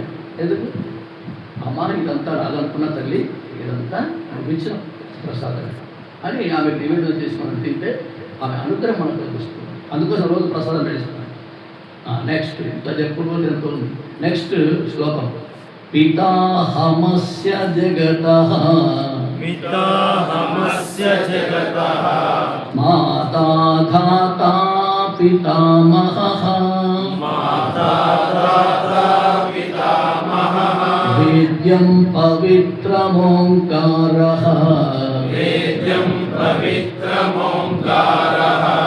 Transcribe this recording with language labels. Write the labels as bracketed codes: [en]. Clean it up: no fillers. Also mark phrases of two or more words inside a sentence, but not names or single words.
[te] ఎందుకు, అమ్మ ఇదంతా రాదనుకున్న తల్లి, ఇదంతా అనిపించిన ప్రసాదం అని ఆమె నివేదన చేసి మనం తింటే ఆమె అనుగ్రహం మనకు లభిస్తుంది. అందుకోసం రోజు ప్రసాదం పెడుతున్నాను. నెక్స్ట్ ఇంత చెప్పుకోవాలి ఎంతో ఉంది. నెక్స్ట్ శ్లోకం, [sa] पिताहमस्य जगतः पिताहमस्य जगतः माता धाता पितामहः माता धाता पितामहः वेद्यं पवित्रमोंकारः वेद्यं पवित्रमोंकारः